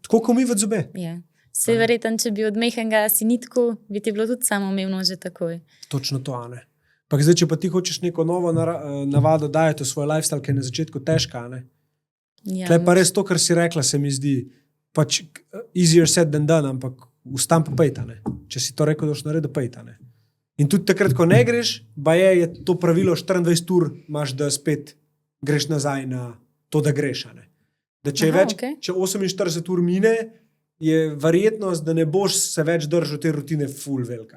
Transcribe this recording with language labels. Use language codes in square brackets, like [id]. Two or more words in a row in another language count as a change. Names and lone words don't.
[sl] Tako kot umivati zobe. Ja. Se verjetno, če bi od mehkega si nitko, bi ti bilo tudi samoumevno že takoj. Točno to, a ne. Pa zdaj, če pa ti hočeš neko novo navado dajati v svoj lifestyle, ki je na začetku težka, a ne. Ja, Tle pa res to, kar si rekla, se mi zdi pač [en] easier said than done, [sl] ampak vstam pa pejta, ne. Če si to rekel, da boš naredil, pejta, ne. In tudi takrat, ko ne greš, pa je to pravilo 24 ur, imaš, da spet greš nazaj na to, da greš, a ne. Da če je Aha, več, okej. če 48 ur mine, je verjetnost, da ne boš se več držal te rutine ful velika.